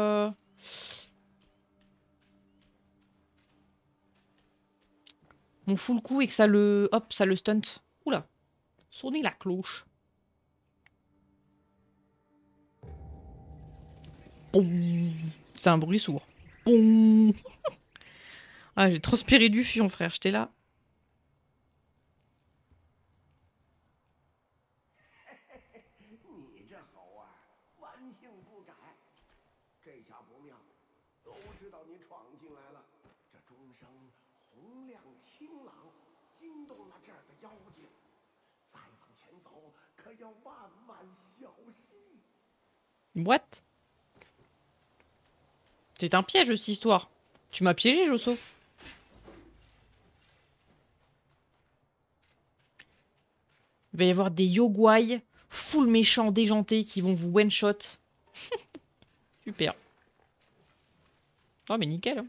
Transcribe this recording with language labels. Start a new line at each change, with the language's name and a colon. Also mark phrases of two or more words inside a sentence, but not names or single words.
French: Mon full coup et que ça le... Hop, ça le stunt. Oula. Sonner la cloche. Boum. C'est un bruit sourd. Boum. Ah, j'ai transpiré du fion, frère. J'étais là.
Chinese: 你这猴儿，顽性不改。这下不妙，都知道你闯进来了。这钟声洪亮清朗， 惊动了这儿的妖精，再往前走可要万万小心。
English: What?
French: C'est un piège cette histoire. Tu m'as piégé, Josso. Il va y avoir des Yogwai full méchants déjantés qui vont vous one-shot. Super. Oh mais nickel. Hein.